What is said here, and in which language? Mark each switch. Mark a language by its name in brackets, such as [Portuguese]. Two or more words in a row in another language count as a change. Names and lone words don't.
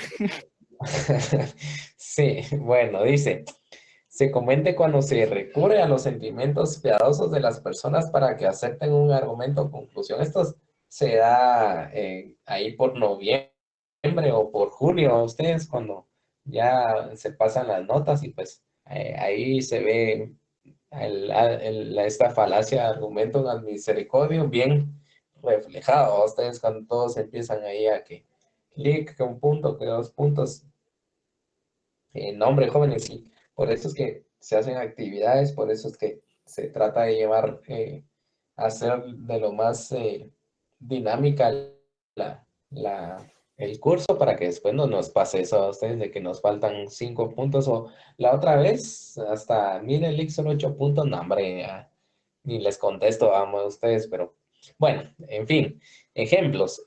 [Spanish] Sí, bueno, dice, se comete cuando se recurre a los sentimientos piadosos de las personas para que acepten un argumento o conclusión. Esto se da ahí por noviembre o por julio, ustedes cuando ya se pasan las notas y pues ahí se ve esta falacia [Latin] argumentum ad misericordium [Spanish] bien reflejado. Ustedes cuando todos empiezan ahí a que clic, que un punto, que 2 puntos. No, hombre, jóvenes, sí. Por eso es que se hacen actividades, por eso es que se trata de llevar, hacer de lo más dinámica el curso para que después no nos pase eso a ustedes de que nos faltan 5 puntos o la otra vez hasta, miren, Lick son 8 puntos, no, hombre, ya, ni les contesto, vamos a ustedes, pero bueno, en fin, ejemplos.